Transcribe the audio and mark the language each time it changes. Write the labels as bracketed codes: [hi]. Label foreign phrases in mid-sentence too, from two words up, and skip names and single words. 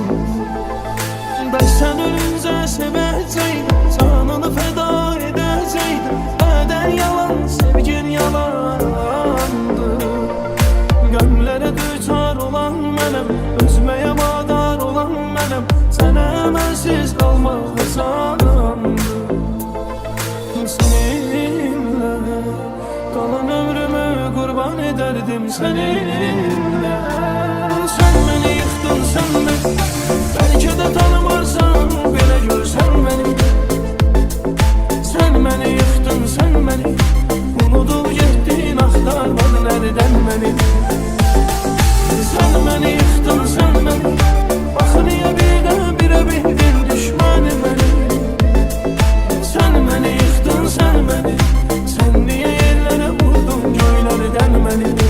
[az] Bəs sən ölüncə sevəcəydin, canını fəda edəcəydin. Bədən yalan, sevgin yalandı. Qəmlərə düçar olan mənəm, özməyə madar olan mənəm. Sənə mənsiz qalmaq asandı. [tr] Seninle kalan ömrümü kurban ederdim seninle. Sen beni yıktın, sen beni, belki de tanımarsan, [az] belə görsən məni. [tr] Sen beni yıktın, sen beni, [az] unudub getdin, axtarmadın ərdən məni. [tr] Sen beni yıktın, sen beni, [az] axı niyə birdən-birə bildin düşməni məni. [tr] Sen beni yıktın, sen beni, sen niye yerlere vurdun göylerden beni.